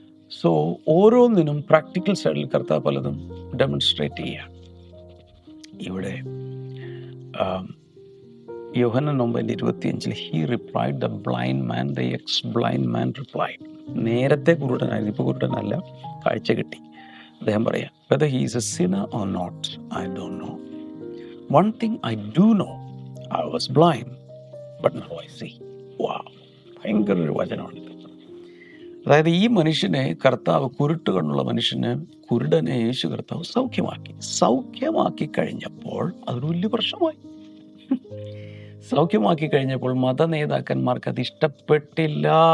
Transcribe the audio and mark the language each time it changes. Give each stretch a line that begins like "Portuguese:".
Malayalam: So ഓരോന്നിനും practical സൈഡിൽ കർത്താവ് പലതും ഡെമോൺസ്ട്രേറ്റ് ചെയ്യുക.
English: ഇവിടെ Yohannan 9:25 he replied the blind man, the ex blind man replied.
Malayalam: നേരത്തെ കുരുടനായിരുന്നു, ഇപ്പോൾ കുരുടനല്ല, കാഴ്ച കിട്ടി. അദ്ദേഹം പറയാം,
English: whether he is a sinner or not, I don't know. One thing I do know, I was blind, but now I see.
Malayalam: Wow, ഭയങ്കര ഒരു വചനമാണ്. അതായത് ഈ മനുഷ്യനെ കർത്താവ്, കുരുട്ട് കണ്ണുള്ള മനുഷ്യന്, കുരുടനെ യേശു കർത്താവ് സൗഖ്യമാക്കി കഴിഞ്ഞപ്പോൾ അതൊരു വലിയ പ്രശ്നമായി. സൗഖ്യമാക്കി കഴിഞ്ഞപ്പോൾ മത നേതാക്കന്മാർക്ക് അത് ഇഷ്ടപ്പെട്ടില്ല.